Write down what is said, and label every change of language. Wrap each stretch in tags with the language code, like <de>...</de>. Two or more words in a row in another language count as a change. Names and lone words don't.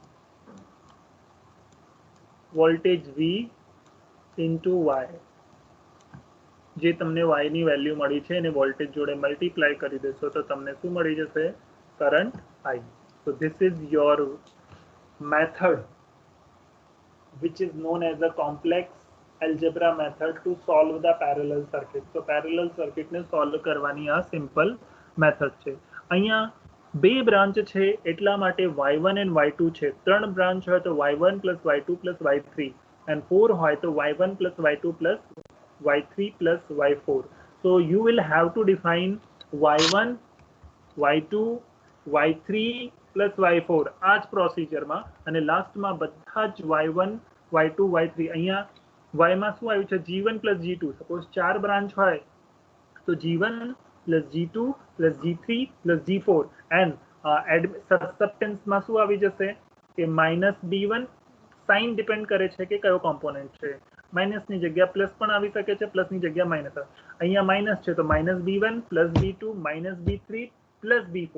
<en>voltage V into Y.</en> <gu>જે તમને y ની વેલ્યુ મળી છે એને વોલ્ટેજ જોડે મલ્ટીપ્લાય કરી દેશો તો તમને શું મળી જશે?</gu> <en>કરંટ I. So this is your method which is known as a complex algebra method to solve the parallel circuit. So parallel circuit</en> <gu>ને સોલ્વ કરવાની આ</gu> <en>simple method</en> <gu>છે. અહીંયા બે બ્રાન્ચ છે એટલા માટે</gu> <en>y1 and y2</en> <gu>છે. ત્રણ બ્રાન્ચ હોય તો</gu> <en>y1 plus y2 plus y3 and 4</en> <gu>હોય તો</gu> <en>y1 plus y2 plus y3 plus y4. So you will have to define y1, y2, y3 plus y4</en> <gu>આ જ પ્રોસિજરમાં, અને લાસ્ટમાં બધા જ</gu> <en>y1, y2, y3.</en> <gu>અહીંયા y માં શું આવ્યું છે?</gu> <en>g1 plus g2.</en> <gu>સપોઝ ચાર બ્રાન્ચ હોય તો</gu> <en>g1 plus g2 plus g3 plus g4 and</en> <gu>સબસ્ટન્સમાં શું આવી જશે કે -b1. સાઇન ડિપેન્ડ કરે છે કે કયો કોમ્પોનન્ટ છે. માઇનસની જગ્યા પ્લસ પણ આવી શકે છે, પ્લસની જગ્યા માઇનસ. અહીંયા માઇનસ છે તો</gu> <en>-b1 plus b2 -b3 plus b4.</en>